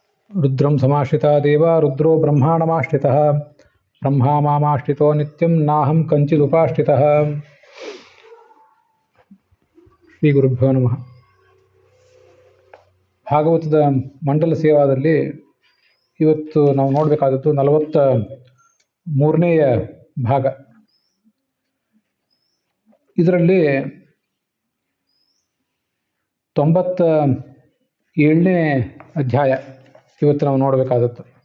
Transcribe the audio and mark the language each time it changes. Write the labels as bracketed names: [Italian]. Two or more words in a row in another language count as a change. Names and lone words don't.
[Sanskrit] रुद्रं समाश्रिता देवा रुद्रो ब्रह्माणमाश्रितः ब्रह्मा मामाश्रितो नित्यं नाहं कंचिदुपाश्रितः. ಶ್ರೀ ಗುರುಭ್ಯೋ ನಮಃ. [Kannada] ಭಾಗವತದ ಮಂಡಲ ಸೇವಾದಲ್ಲಿ ಇವತ್ತು ನಾವು ನೋಡಬೇಕಾದದ್ದು 43ನೇ ಭಾಗ. ಇದರಲ್ಲಿ 97ನೇ ಅಧ್ಯಾಯ ಇವತ್ತು ನಾವು ನೋಡಬೇಕಾದದ್ದು.